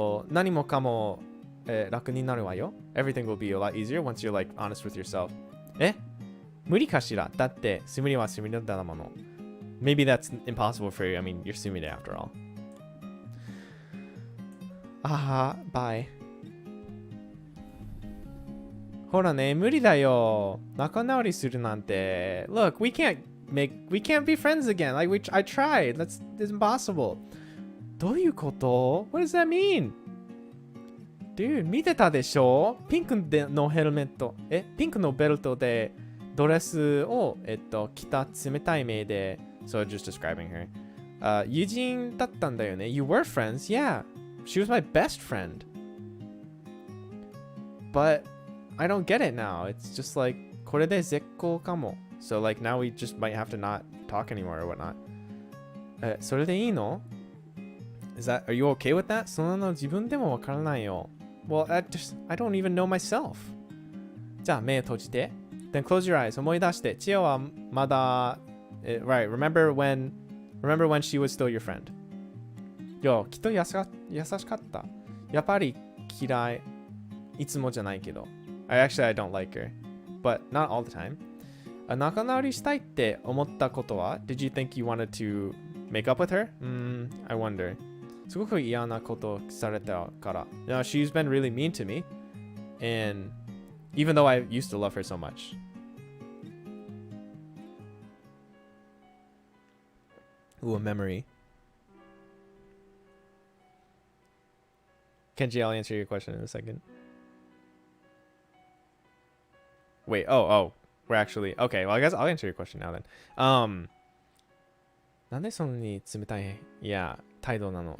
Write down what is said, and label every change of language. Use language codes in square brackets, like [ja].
[ja] 何もかも、楽になるわよ。 [en] Everything will be a lot easier once you're like honest with yourself. [ja] 無理かしら。だって、スミレはスミレだもの。 [en] Maybe that's impossible for you. I mean, you're Sumire after all. Bye. [ja] ほらね、無理だよ。仲直りするなんて。 [en] Look, we can't be friends again. Like, I tried. It's impossible. [ja] どういうこと? [en] What does that mean? [ja] Dude, 見てたでしょ?ピンクのヘルメット。ピンクのベルトでドレスを、着た冷たい目で。 [en] So, just describing her. [ja] 友人だったんだよね。 [en] You were friends? Yeah. She was my best friend. But I don't get it now. It's just like, [ja] これで絶好かも。 [en] So like now we just might have to not talk anymore or whatnot. [ja] それでいいの? [en] Are you okay with that? [ja] そんなの自分でもわからないよ。 [en] Well, I don't even know myself. [ja] じゃあ目閉じて。 [en] Then close your eyes. [ja] 思い出して。千代はまだ、 [en] right, remember when she was still your friend. [ja] よ、きっと優しかった。やっぱり嫌い。いつもじゃないけど。 [en] I don't like her. But not all the time. [ja] 仲直りしたいって思ったことは [en] Did you think you wanted to make up with her? I wonder. [ja] すごく嫌なことされたから。 [en] You know, she's been really mean to me. And even though I used to love her so much. Ooh, a memory. Kenji, I'll answer your question in a second. Wait, oh, we're actually okay. Well, I guess I'll answer your question now then. [ja] なんでそんなに冷たい態度なの?